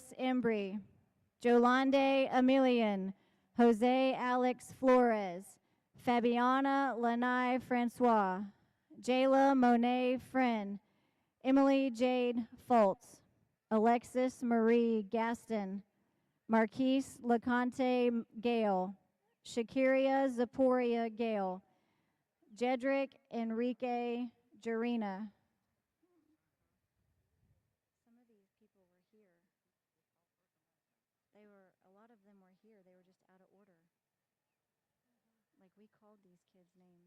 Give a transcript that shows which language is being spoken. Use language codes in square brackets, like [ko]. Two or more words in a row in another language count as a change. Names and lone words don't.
[en] Embry, Jolande Emilian, Jose Alex Flores, Fabiana Lanai Francois, Jayla Monet Friend, Emily Jade Foltz, Alexis Marie Gaston, Marquise LeConte Gale, Shakiria Zaporia Gale, Jedrick Enrique Jarina. Some of these people were here. A lot of them were here. They were just out of order. Like we called these kids' names.